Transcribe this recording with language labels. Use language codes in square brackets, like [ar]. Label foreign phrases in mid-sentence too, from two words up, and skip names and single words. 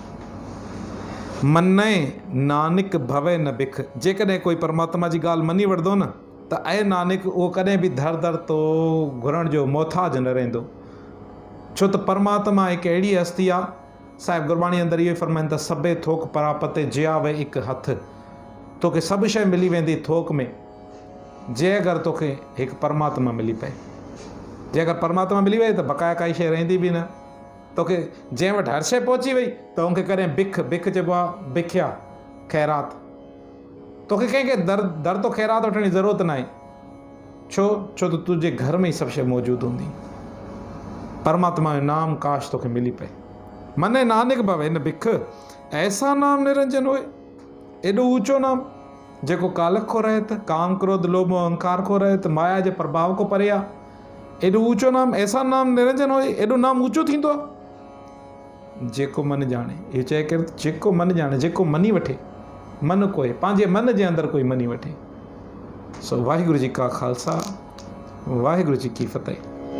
[pa] ਮੰਨੈ ਨਾਨਕ ਭਵੈ ਨ ਭਿਖ। [sd] जेकॾहिं कोई परमात्मा जी ॻाल्हि मनी वठंदो न, त ऐं नानक उहो कॾहिं बि दर दर तो घुरण जो मोहताज न रहंदो। छो त परमात्मा हिकु अहिड़ी हस्ती आहे। साहिब गुरबाणी अंदरि इहो ई फरमाइनि था, [pa] ਸਭੇ ਥੋਕ ਪਰਾਪਤੇ ਜੇ ਆਵੈ ਇਕੁ ਹਥਿ। [sd] तोखे सभु शइ मिली वेंदी थोक में, जे अगरि तोखे हिकु परमात्मा मिली पए। जे अगरि परमात्मा मिली वई त बक़ाया काई शइ रहंदी बि न। तोखे जंहिं वटि हर शइ पहुची वई त उनखे कॾहिं बिख चइबो आहे, बिख्या ख़ैरात। तोखे कंहिंखे दर तो ख़ैरात वठण जी ज़रूरत न आहे। छो त तुंहिंजे घर में ई सभु शइ मौजूदु हूंदी। परमात्मा जो नाम काश तोखे मिली पए। [pa] ਮੰਨੈ ਨਾਨਕ ਭਵੈ ਨ ਭਿਖ, ਐਸਾ ਨਾਮੁ ਨਿਰੰਜਨੁ ਹੋਇ। [sd] एॾो ऊंचो नाम जेको कालख को रहत, काम क्रोध लोभ मोह अहंकार को रहत, माया जे प्रभाव को परे आहे। एॾो ऊंचो नाम, [pa] ਐਸਾ ਨਾਮੁ ਨਿਰੰਜਨੁ ਹੋਇ। [sd] एॾो नाम ऊंचो थींदो आहे। [pa] ਜੇ ਕੋ ਮੰਨਿ ਜਾਣੈ, [sd] इहो चए केरु? [pa] ਜੇ ਕੋ ਮੰਨਿ ਜਾਣੈ, [sd] जेको मनी वठे। मन कोई पंहिंजे मन जे अंदरि कोई मनी वठे। [pa] ਸੋ ਵਾਹਿਗੁਰੂ ਜੀ ਕਾ ਖਾਲਸਾ ਵਾਹਿਗੁਰੂ ਜੀ ਕੀ ਫਤਿਹ।